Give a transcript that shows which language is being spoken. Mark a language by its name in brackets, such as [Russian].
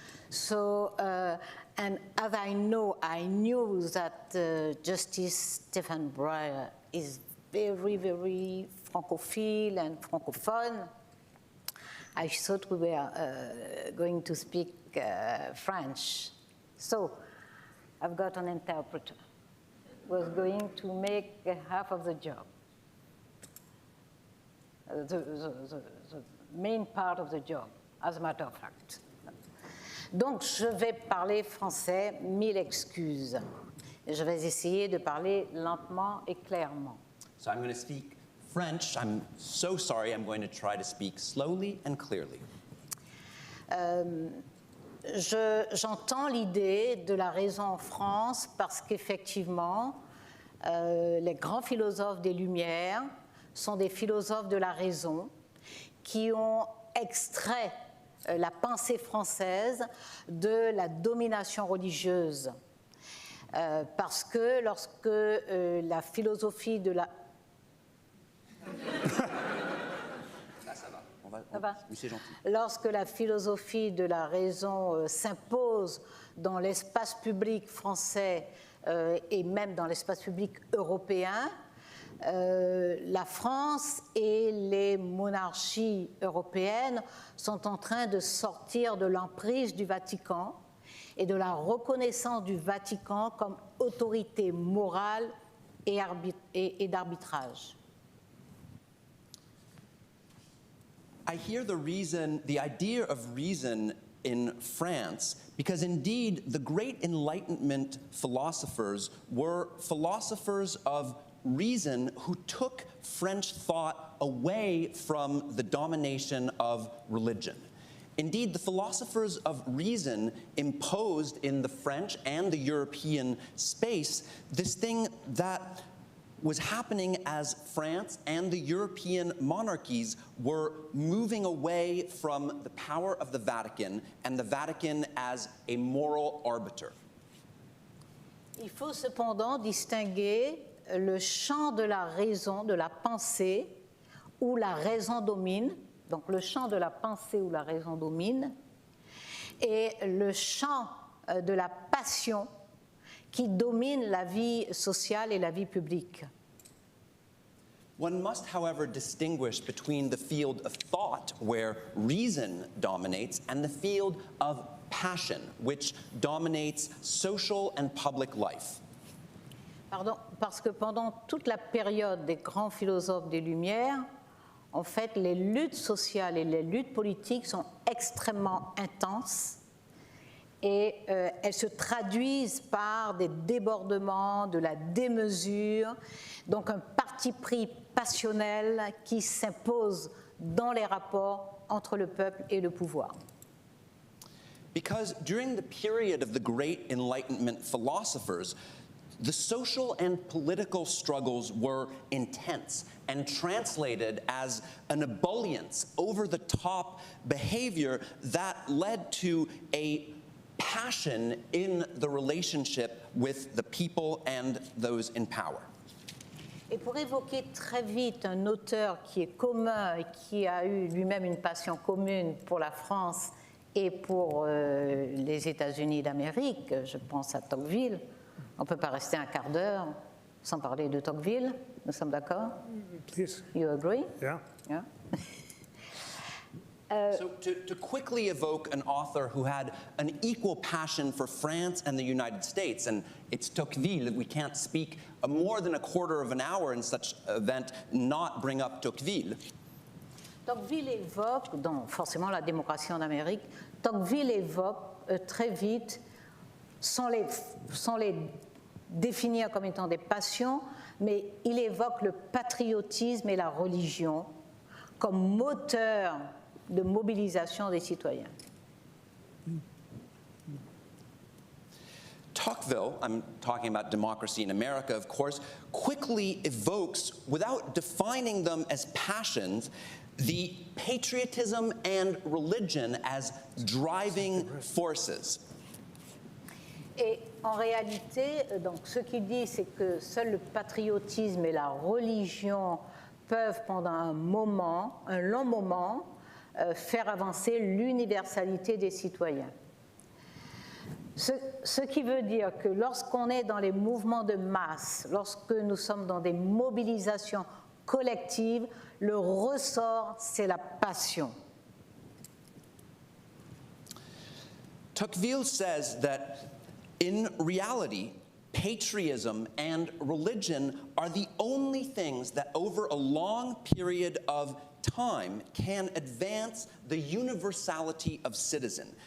[English] So, and as I knew that Justice Stephen Breyer is very, very francophile and francophone, I thought we were going to speak French. So I've got an interpreter who was going to make half of the job. The main part of the job, as a matter of fact. [French] Donc, je vais parler français, 1000 excuses. Je vais essayer de parler lentement et clairement. [English] So I'm going to speak French. I'm so sorry. I'm going to try to speak slowly and clearly. [French] J'entends l'idée de la raison en France parce qu'effectivement, les grands philosophes des Lumières sont des philosophes de la raison qui ont extrait la pensée française de la domination religieuse. Parce que lorsque la philosophie de la... Ça va. Oui, c'est gentil. Lorsque la philosophie de la raison s'impose dans l'espace public français et même dans l'espace public européen, la France et les monarchies européennes sont en train de sortir de l'emprise du Vatican et de la reconnaissance du Vatican comme autorité morale et d'arbitrage. [English] I hear the idea of reason in France, because indeed the great Enlightenment philosophers were philosophers of reason who took French thought away from the domination of religion. Indeed, the philosophers of reason imposed in the French and the European space this thing that was happening as France and the European monarchies were moving away from the power of the Vatican and the Vatican as a moral arbiter. [French] Il faut cependant distinguer le champ de la raison, de la pensée, où la raison domine, donc le champ de la pensée où la raison domine, et le champ de la passion qui domine la vie sociale et la vie publique. [English] One must, however, distinguish between the field of thought, where reason dominates, and the field of passion, which dominates social and public life. [French] Pardon, parce que pendant toute la période des grands philosophes des Lumières, en fait, les luttes sociales et les luttes politiques sont extrêmement intenses et elles se traduisent par des débordements, de la démesure, donc un parti pris passionnel qui s'impose dans les rapports entre le peuple et le pouvoir. [English] Because during the period of the great Enlightenment philosophers, the social and political struggles were intense and translated as an ebullience, over-the-top behavior that led to a passion in the relationship with the people and those in power. [French] Et pour évoquer très vite un auteur qui est commun et qui a eu lui-même une passion commune pour la France et pour les États-Unis d'Amérique, je pense à Tocqueville. On ne peut pas rester un quart d'heure sans parler de Tocqueville. Nous sommes d'accord? [English] Please. You agree? Yeah. Yeah. So to quickly evoke an author who had an equal passion for France and the United States, and it's Tocqueville, we can't speak more than a quarter of an hour in such an event, not bring up Tocqueville. [French] Tocqueville évoque, donc forcément la démocratie en Amérique, Tocqueville évoque très vite, sans les définir comme étant des passions, mais il évoque le patriotisme et la religion comme moteur de mobilisation des citoyens. [English] Tocqueville, I'm talking about democracy in America, of course, quickly evokes, without defining them as passions, the patriotism and religion as driving forces. [French] Et en réalité, donc, ce qu'il dit, c'est que seul le patriotisme et la religion peuvent, pendant un moment, un long moment, faire avancer l'universalité des citoyens. Ce qui veut dire que lorsqu'on est dans les mouvements de masse, lorsque nous sommes dans des mobilisations collectives, le ressort, c'est la passion. [English] Tocqueville says that in reality, patriotism and religion are the only things that over a long period of time can advance the universality of citizens.